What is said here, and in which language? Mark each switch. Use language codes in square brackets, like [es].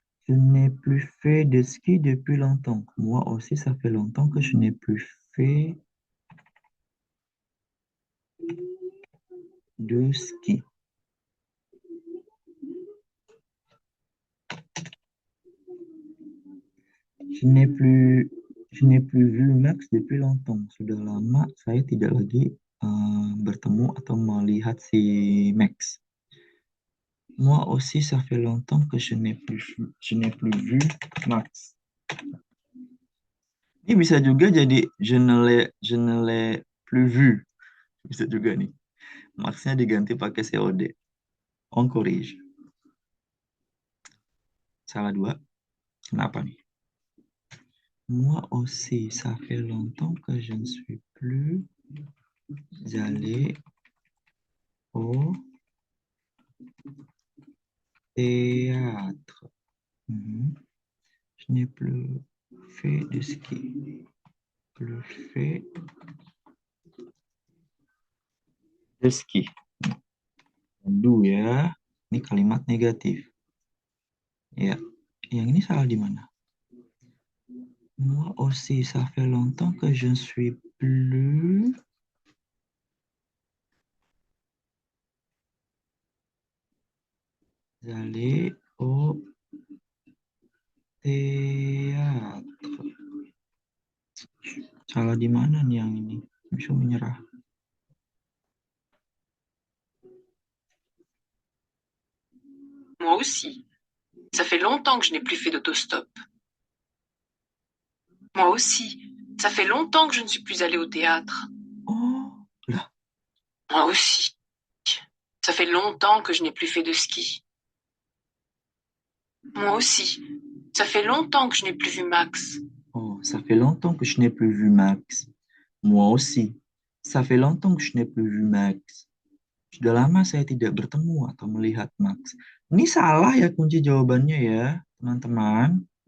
[fr] Je n'ai plus fait de ski depuis longtemps. Moi aussi, ça fait longtemps que je n'ai plus fait de ski. Je n'ai plus vu Max depuis longtemps. [id] Sudah lama saya tidak lagi bertemu atau melihat si Max. [fr] Moi aussi, ça fait longtemps que je n'ai plus vu Max. [id] Ini bisa juga jadi [fr] je ne l'ai plus vu. [id] Bisa juga nih. Max-nya diganti pakai COD. [fr] On corrige. [id] Salah dua. Kenapa nih? [fr] Moi aussi, ça fait longtemps que je ne suis plus allé au théâtre. Je n'ai plus fait de ski. Plus fait de ski. [id] Aduh ya, ini kalimat negatif. Ya, yang ini salah di mana? [fr] Moi aussi, ça fait longtemps que je ne suis plus allé au théâtre. [id] Salah di mana nih yang ini? Bisa menyerah. [fr] Moi aussi. Ça fait longtemps que je n'ai plus fait d'autostop. Moi aussi. Ça fait longtemps que je ne suis plus allée au théâtre. Oh, lah. Moi aussi. Ça fait longtemps que je n'ai plus fait de ski. Moi aussi. Ça fait longtemps que je n'ai plus vu Max. Oh, ça fait longtemps que je n'ai plus vu Max. Moi aussi. Ça fait longtemps que je n'ai plus vu Max. [id] Sudah lama saya tidak bertemu atau melihat Max. Ini salah ya kunci jawabannya ya, teman-teman.